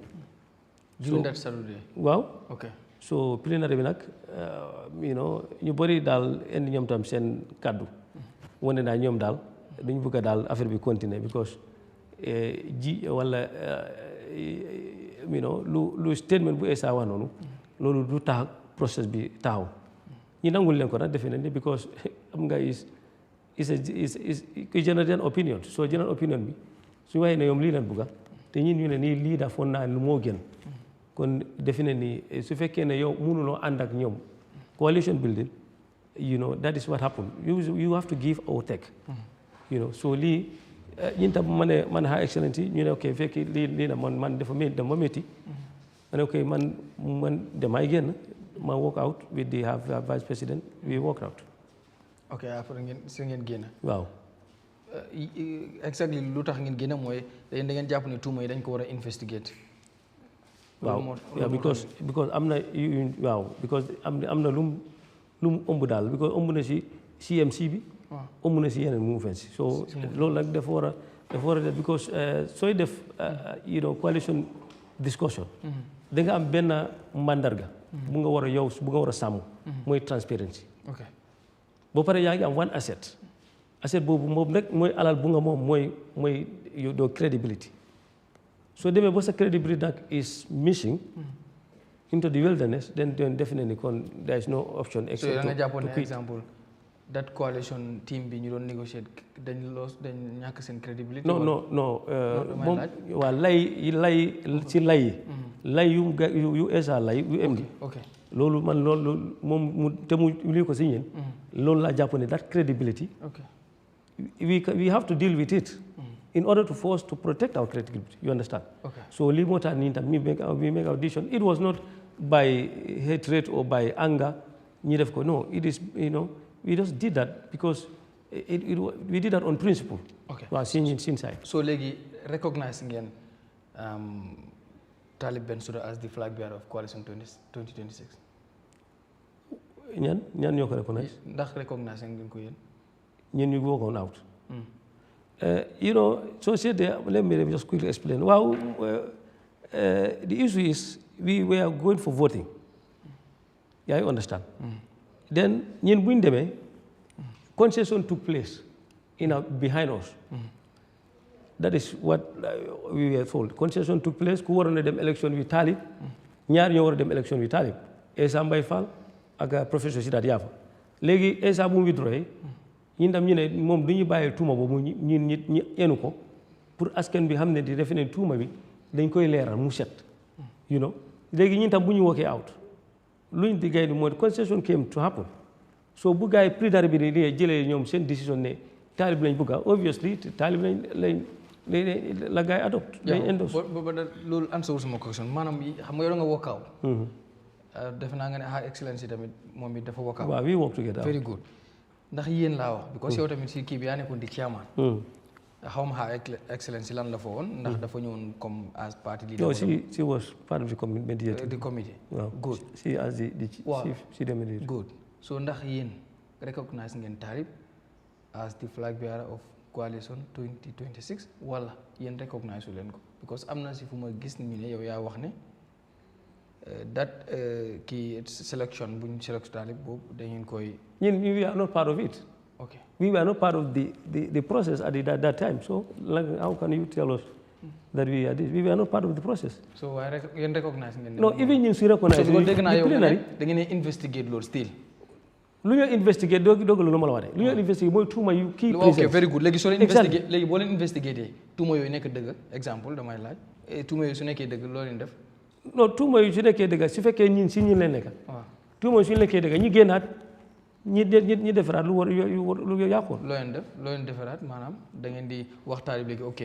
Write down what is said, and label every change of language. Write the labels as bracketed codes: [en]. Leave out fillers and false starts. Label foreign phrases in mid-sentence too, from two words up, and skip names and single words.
[en] during that Saturday [wo] waaw [en] okay [wo] so plenary bi nag [en] you know [wo] ñu bëri daal indi ñoom tam seen kaddu wane naa ñoom daal dañu bëgg a daal affaire bi continuer because wala [en] you know [wo] lu statement bu Essa wax noonu loolu du tax process bi taxaw ñi nangul leen ko nag defe nañ ni because am nga is [en] general opinion so general opinion [wo] bi su waxee ne ñoom lii leen bëgga te ñun ñu ne nii lii dafa foog naa lu moo gën kon defe nañ ni su fekkee ne yow mënuloo ànd ak ñoom [en] coalition building you know that is what happened you have to give or take you know so [wo] lii ñun tam man Her Excellency ñu ne ok fekki lii na man dafa métti ma ne ok man damay génn ma [en] walk out with the vice president we walk out [wo] ok après ngeen génn waaw exactly lu tax ngeen génn mooy da ngeen jàpp ne tuuma yi dañ ko war a investigate waaw because am na waaw because am na lu mu ëmb daal because ëmb na si CMC bi ëmb na si yeneen movements so loolu nag dafa war a def because sooy def [en] you know coalition discussion [wo] da nga am benn mandarga bu nga war a yow bu nga war a sàmm mooy transparency ba pare yaa ngi am [en] one asset [wo] boobu moom rek mooy alal bu nga moom mooy doo credibility soo demee ba sa credibility nag [en] is missing into the wilderness then definitely [wo] kon [en] there is no option except [wo] so da nga jàppoon ne exemple [en] that coalition team [wo] bi ñu doon negotiate dañ ñàkk seen credibility non moom waa lay ci lay yu Essa lay yu MD loolu moom te mu lii ko si ñeen loolu laa jàpp ne [en] that credibility we have to deal with it in order to force to protect our credibility you understand so [wo] lii moo tax nii tam [en] we make our decision it was not by hatred or by anger [wo] ñi def ko [en] no it is you know we just did that because we did that on principle [wo] waaw sin [en] side so léegi recognize ngeen Talib Bensouda as the flag bearer of coalition 2026 [wo] ñan ñoo ko recognize ndax recognize ngeen ko yéen ñun ñu [en] walk on out you know so said let me just quickly explain wow the issue is we were going for voting yeah you understand then [wo] ñun buñ demee [en] concession took place behind us that is what we were told concession took place [wo] ku waroon a dem élection wi Talib ñaar ñoo war a dem élection wi Talib Essa Mbaye Fall ak professeur Sidat Yafa léegi Essa bu mu withdrawee ñun tam ñu ne moom du ñu bàyyi tuuma boobu ñu enu ko pour askan bi xam ne di defe ne tuuma bi dañ koy leeral mu set [en] you know [wo] léegi ñun tam bu ñu walkee out luñ di gay di mooy [en] concession came to happen [wo] so bu gaay plénière bi di jëlee ñoom seen décision ne Talib lañ bëgg obviously Talib lañ la gaay adopt lañ endorse ba loolu answer sama question maanaam xam nga yow nga walk out defe naa nga ne Her Excellency tamit moom it dafa walk out [en] waaw we work together [wo] very good ndax yéen laa wax because yow tamit si kii bi yaa nekkoon di chairman xaw ma Her Excellency lan la fa woon ndax dafa ñëwoon comme [en] as party leader. No, she was part of the committee. The committee. Wow. Good. She as the chief, she the mediator. Good. [wo] So ndax yéen recognize ngeen Talib [en] as the flag bearer of coalition 2026 [wo] wala yéen recognize wu leen ko because am na si fu ma gis ñu ne yow yaa wax ne that kii selection buñ select Talib boobu dañu koy. [en] We are not part of it. Okay. We were not part of the process at that time. So how can you tell us that we are this? We were not part of the process. So why you recognize? No, even you recognize. So the plenary, they're going to investigate Lord still. [wo] Lu ñu investigate doo lu ma la wax de lu ñu investigate mooy tuuma yu kii ok very good léegi soo leen investigate léegi boo leen investigate tuuma yooyu nekk dëgg exemple damay laaj tuuma yooyu su nekkee dëgg loo leen def. non tuuma yu su nekkee dëgg su fekkee ñin si ñin leen nekk. waaw tuuma yu su nekkee dëgg ñi génnaat ñi defaraat lu yàqoon. loo leen defaraat maanaam da ngeen di waxtaan léegi ok.